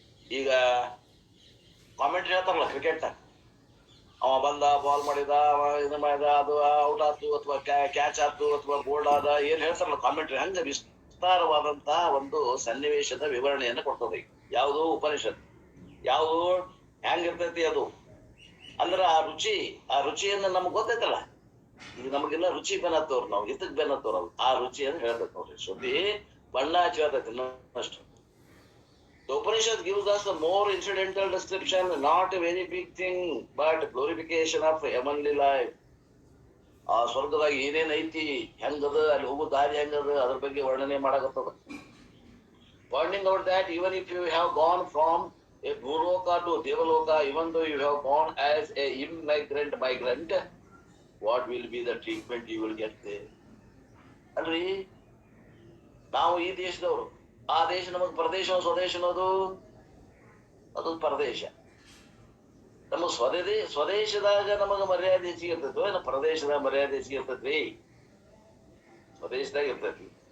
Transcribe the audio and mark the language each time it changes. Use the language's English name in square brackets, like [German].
[Kannada] ಈಗ ಕಾಮೆಂಟ್ರಿ ಹೇಳ್ತಾರಲ್ಲ ಕ್ರಿಕೆಟ್, ಅವ ಬಂದ, ಬಾಲ್ ಮಾಡಿದ, ಇದು ಮಾಡಿದ, ಅದು ಔಟ್ ಆಯ್ತು ಅಥವಾ ಕ್ಯಾಚ್ ಆಯ್ತು ಅಥವಾ ಬೋಲ್ಡ್ ಆದ, ಏನ್ ಹೇಳ್ತಾರಲ್ಲ ಕಾಮೆಂಟ್ರಿ, ಹಂಗ ವಿಸ್ತಾರವಾದಂತಹ ಒಂದು ಸನ್ನಿವೇಶದ ವಿವರಣೆಯನ್ನ ಕೊಡ್ತದೆ. ಯಾವುದು? ಉಪನಿಷತ್. ಯಾವುದು ಹೆಂಗಿರ್ತೈತಿ ಅದು ಅಂದ್ರ ಆ ರುಚಿಯನ್ನ ನಮ್ಗೆ ಗೊತ್ತೈತಲ್ಲ. ಈಗ ನಮಗೆಲ್ಲ ರುಚಿ ಬೆನ್ನತ್ತವ್ರು, ನಾವು ಇದಕ್ ಬೆನ್ನತ್ತವ್ರ ಆ ರುಚಿಯನ್ನು ಹೇಳ್ತೈತಿ ನೋಡ್ರಿ. ಶ್ರುತಿ ಬಣ್ಣ ಹಚ್ಚತೈತಿ ಅಷ್ಟು. [English] The Upanishad gives us a more incidental description, not a very big thing, but glorification of heavenly life. [Kannada] ಆ ಸ್ವರ್ಗದಾಗ ಏನೇನ್ ಐತಿ, ಹೆಂಗದ, ಅಲ್ಲಿ ಹೋಗೋ ದಾರಿ ಹೆಂಗದ, ಅದ್ರ ಬಗ್ಗೆ ವರ್ಣನೆ ಮಾಡಕತ್ತದ. [English] Pointing out that even if you have gone from a Bhuloka to Devaloka, even though you have gone as a migrant, what will be the treatment you will get there? [Kannada] ಅಲ್ರಿ, ನಾವು ಈ ದೇಶದವರು, ಆ ದೇಶ ನಮಗ್ ಪ್ರದೇಶ, ಸ್ವದೇಶ ಅನ್ನೋದು ಅದು ಪರದೇಶ. ನಮ್ಮ ಸ್ವದೇಶದಾಗ ನಮಗ ಮರ್ಯಾದೆ ಹೆಚ್ಚಿಗೆ ಇರ್ತೈತಿ, ಏನ ಪ್ರದೇಶದಾಗ ಮರ್ಯಾದೆ ಹೆಚ್ಚಿಗೆ ಇರ್ತೈತಿ? ಸ್ವದೇಶದಾಗ ಇರ್ತೈತಿ.